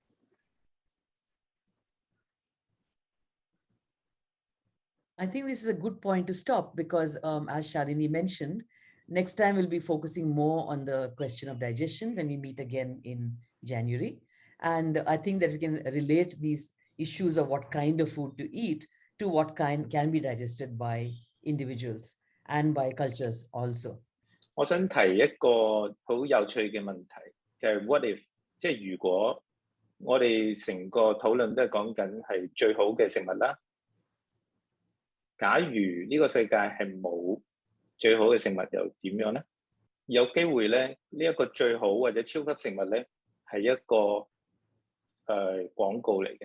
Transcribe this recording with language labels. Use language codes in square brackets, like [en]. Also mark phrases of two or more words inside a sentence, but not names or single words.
[en] I think this is a good point to stop because, as Shalini mentioned, next time we'll be focusing more on the question of digestion when we meet again in January. And I think that we can relate these issues of what kind of food to eat to what kind can be digested by individuals and by cultures also. [yue] 我想提一個好有趣嘅問題，就係 [en] what if， [yue] 即係如果我哋成個討論都係講緊係最好嘅食物啦。假如呢個世界係冇最好嘅食物，又點樣呢？有機會咧，呢一個最好或者超級食物咧，係一個廣告嚟嘅。